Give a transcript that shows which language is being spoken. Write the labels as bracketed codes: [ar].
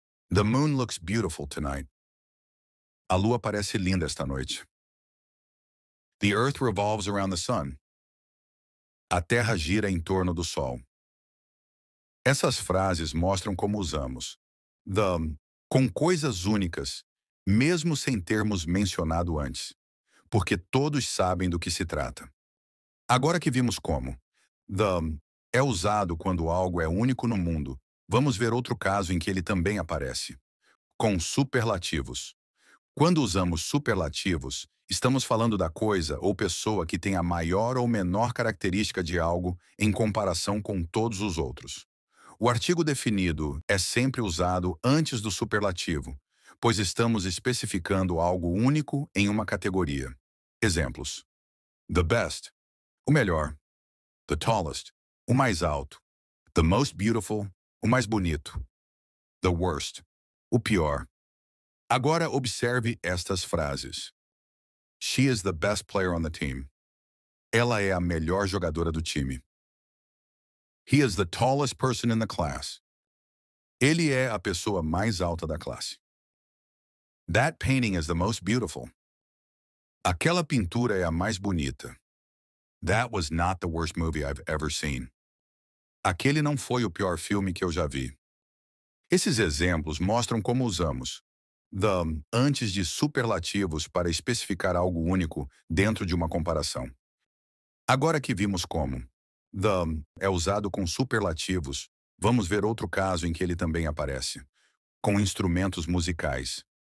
[en] The moon looks beautiful tonight. [pt] A lua parece linda esta noite. [en] The earth revolves around the sun. [pt] A terra gira em torno do sol. Essas frases mostram como usamos the com coisas únicas, mesmo sem termos mencionado antes, porque todos sabem do que se trata. Agora que vimos como the é usado quando algo é único no mundo, vamos ver outro caso em que ele também aparece, com superlativos. Quando usamos superlativos, estamos falando da coisa ou pessoa que tem a maior ou menor característica de algo em comparação com todos os outros. O artigo definido é sempre usado antes do superlativo, pois estamos especificando algo único em uma categoria. Exemplos: the best, o melhor; the tallest, o mais alto; the most beautiful, o mais bonito; the worst, o pior. Agora observe estas frases. [en] She is the best player on the team. [pt] Ela é a melhor jogadora do time. [en] He is the tallest person in the class. [pt] Ele é a pessoa mais alta da classe. [en] That painting is the most beautiful. [pt] Aquela pintura é a mais bonita. [en] That was not the worst movie I've ever seen. [pt] Aquele não foi o pior filme que eu já vi. Esses exemplos mostram como usamos the antes de superlativos para especificar algo único dentro de uma comparação. Agora que vimos como the é usado com superlativos, vamos ver outro caso em que ele também aparece, com instrumentos musicais.